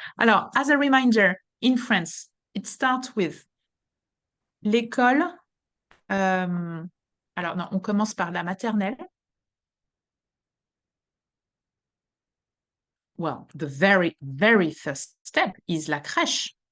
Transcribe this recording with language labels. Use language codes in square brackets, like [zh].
[en] Alors, as a reminder, in France, it starts with l'école. [fr] Alors, non, on commence par la maternelle. [en] Well, the very, very first step is la crèche.